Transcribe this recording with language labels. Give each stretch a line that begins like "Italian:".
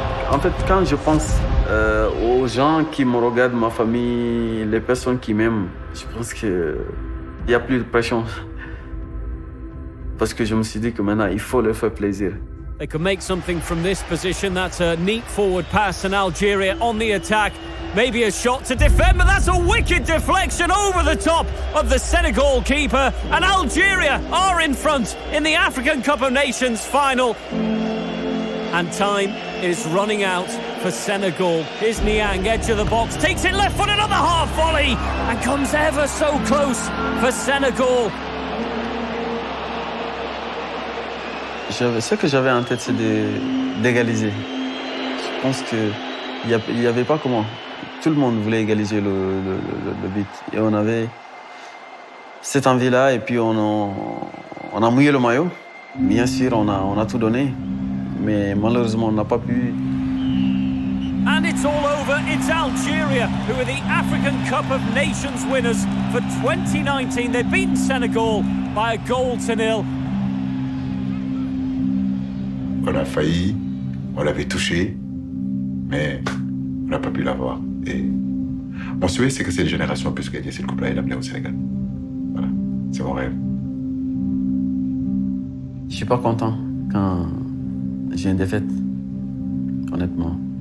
French: En fait, quand je pense aux gens qui me regardent, ma famille, les personnes qui m'aiment, je pense qu'il n'y a plus de pression. Parce que je me suis dit que maintenant, il faut leur faire plaisir.
English: They could make something from this position. That's a neat forward pass, and Algeria on the attack. Maybe a shot to defend, but that's a wicked deflection over the top of the Senegal keeper. And Algeria are in front in the African Cup of Nations final. And time is running out for Senegal. Here's Niang, edge of the box, takes it left foot, another half volley, and comes ever so close for Senegal.
French: Ce que j'avais en tête, c'est d'égaliser. Je pense qu'il n'y avait pas comment. Tout le monde voulait égaliser le but. Et on avait cette envie-là, et puis on a mouillé le maillot. Bien sûr, on a tout donné. Mais malheureusement, on n'a pas pu.
English: And it's all over. It's Algeria who are the African Cup of Nations winners for 2019. They've beaten Senegal by a 0-0.
French: On a failli, on l'avait touché, mais on n'a pas pu l'avoir. Et mon souhait, c'est que cette génération puisse gagner cette coupe-là et l'amener au Sénégal. Voilà, c'est mon rêve. Je suis pas content quand j'ai une défaite, honnêtement.